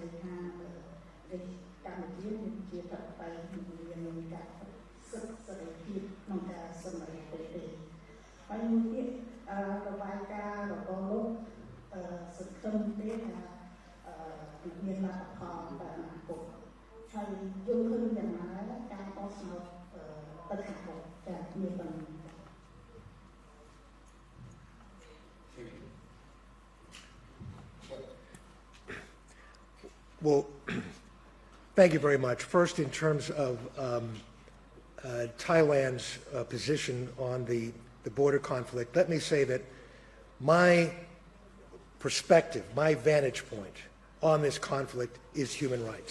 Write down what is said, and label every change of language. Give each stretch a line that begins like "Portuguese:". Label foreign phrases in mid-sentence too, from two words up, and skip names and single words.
Khmer: យថាកម្ពុជាជាប្រទេសមានការសិទ្ធិសេរីភាពក្នុងការសម្រេចទេហើយមួយទៀតរបាយការណ៍របស់លោកសង្ឃឹមទេថាមានលទ្ធផលតាមអនាគតហើយយល់ឃើញយ៉ាងណាការបោះឆ្នោតទៅខាងមុខចាមានប៉ុណ្ណឹង
English: Well, thank you very much. First, in terms of Thailand's position on the border conflict, let me say that my perspective, my vantage point on this conflict is human rights.